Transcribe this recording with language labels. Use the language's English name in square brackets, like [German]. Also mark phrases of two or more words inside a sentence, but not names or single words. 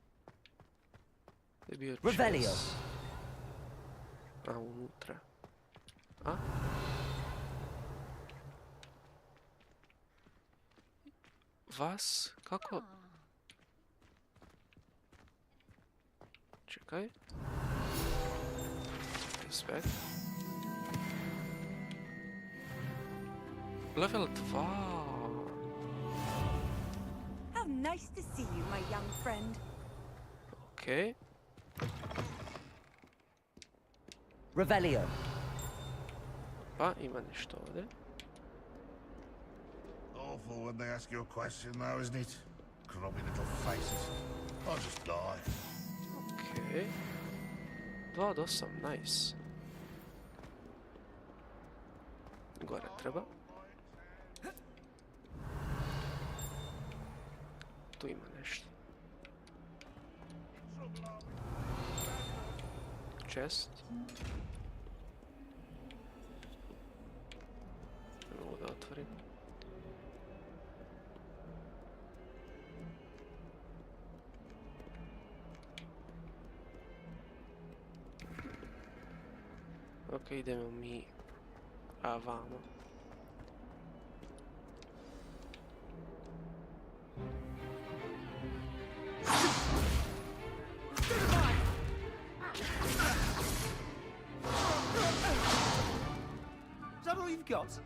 [Serbian] Je bio čest. A, unutra. A? Vas? Kako? Čekaj. Respekt. Level 2. [English] How nice to see you, my young friend. [Serbian] Okej. Revelio. Pa, ima nešto ovdje. [English] Awful when they ask you a question though, isn't it? Grubby little faces. I'll just lie. [Serbian] Okej. 2 od 8, nice. Gore treba. Tu ima nešto. Chest. Ne mogu da otvorim. Ok, idemo mi vamo. [English] Is that all you've got?